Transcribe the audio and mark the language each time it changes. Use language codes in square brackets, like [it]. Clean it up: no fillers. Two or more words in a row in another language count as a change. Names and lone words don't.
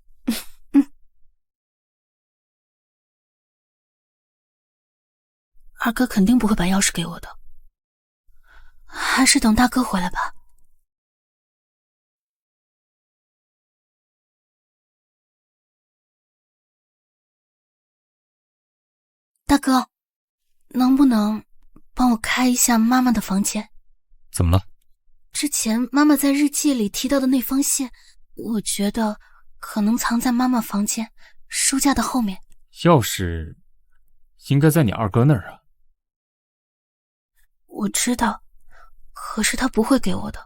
[zh] 二哥肯定不會把鑰匙給我的，還是等大哥回來吧。大哥，能不能幫我開一下媽媽的房間？怎麼了？之前媽媽在日記裡提到的那封信，我覺得可能藏在媽媽房間書架的後面。鑰匙應該在你二哥那兒啊。我知道，可是他不會給我的。